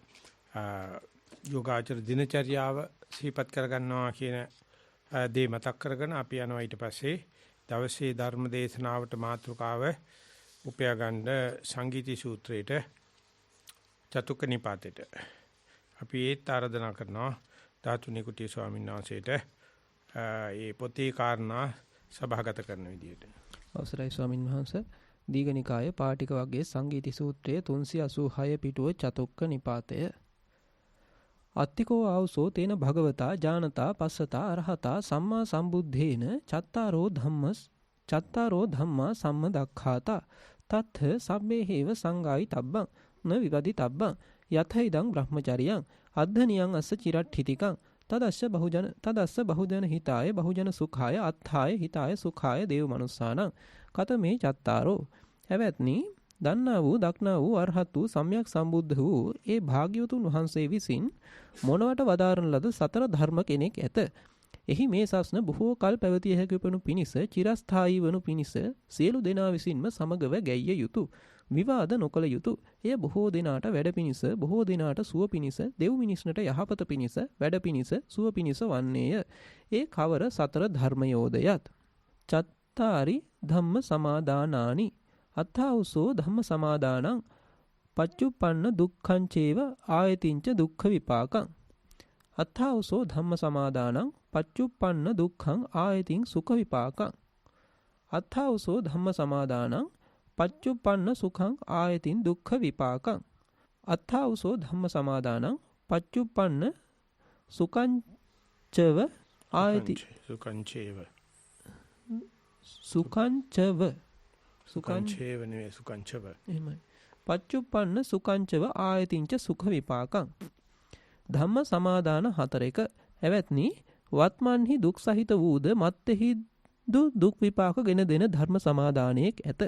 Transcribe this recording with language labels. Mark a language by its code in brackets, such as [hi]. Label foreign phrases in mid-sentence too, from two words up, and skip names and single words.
[si] යෝගාචර දිනචර්යාව සිහිපත් කරගන්නවා කියන දේ මතක් කරගෙන අපි යනවා ඊට පස්සේ දවසේ ධර්ම දේශනාවට මාතෘකාව උපයා ගන්න සංගීති සූත්‍රයේට චතුක්ක නිපාතේට අපි ඒත් ආරාධනා කරනවා ධාතු නිකුටි ස්වාමීන් වහන්සේට ඒ පොතේ කාරණා සභාගත කරන විදියට. අවසරයි ස්වාමින් වහන්සේ. දීඝනිකාය පාටික වර්ගයේ සංගීති සූත්‍රයේ 386 පිටුව චතුක්ක නිපාතය. [pi] අත්තිකෝ ආවසෝ තේන භගවතා ජානතා පස්සතා අරහතා සම්මා සම්බුද්ධේන චත්තාරෝ ධම්මා සම්මදක්ඛාතා තත්ථ සබ්බේ හේව සංගායි තබ්බං න විවදි තබ්බං යතයිදං බ්‍රහ්මචරියං අද්ධනියං අස්ස චිරට්ඨිතිකං තදස්ස බහුජන හිතාය බහුජන සුඛාය අත්ථාය හිතාය සුඛාය දේව මනුස්සානං කතමේ චත්තාරෝ. [si] හැවැත්නි දන්නා වූ දක්නා වූ අරහත් වූ සම්්‍යක් සම්බුද්ධ වූ ඒ භාග්‍යවතුන් වහන්සේ විසින් මොනවට වදාරන ලද සතර ධර්ම කෙනෙක් ඇත. එහි මේ සස්න බොහෝ කල් පැවතිය හැකි වනු පිණිස චිරස්ථායී වනු පිණිස සියලු දෙනා විසින්ම සමගව ගැයිය යුතු. විවාද නොකළ යුතු. එය බොහෝ දෙනාට වැඩ පිණිස බොහෝ දෙනාට සුව පිණිස දෙව් මිනිස්නට යහපත පිණිස වැඩ පිණිස සුව පිණිස වන්නේය. ඒ කවර සතර ධර්මයෝදයත්. [pi] චත්තාරි ධම්ම සමාදානානි අත්ථාඋසෝ ධම්ම සමාදානං පච්චුප්පන්න දුක්ඛං චේව ආයතින්ච දුක්ඛ විපාකං. අත්ථාඋසෝ ධම්ම සමාදානං පච්චුප්පන්න දුක්ඛං ආයතින් සුඛ විපාකං. අත්ථාඋසෝ ධම්ම සමාදානං පච්චුප්පන්න සුඛං ආයතින් දුක්ඛ විපාකං. අත්ථාඋසෝ ධම්ම සමාදානං පච්චුප්පන්න සුඛංචව ආයති සුඛංචේව සුඛංචව නෙවෙයි සුඛංචව. [si] එහෙමයි. [pi] පච්චුප්පන්න සුඛංචව ආයතින්ච සුඛ විපාකං. [si] ධම්ම සමාදාන 4ක එවත්නි වත්මන්හි දුක් සහිත වූද මත්තෙහි දුක් විපාක ගෙන දෙන ධර්ම සමාදානයක් ඇත.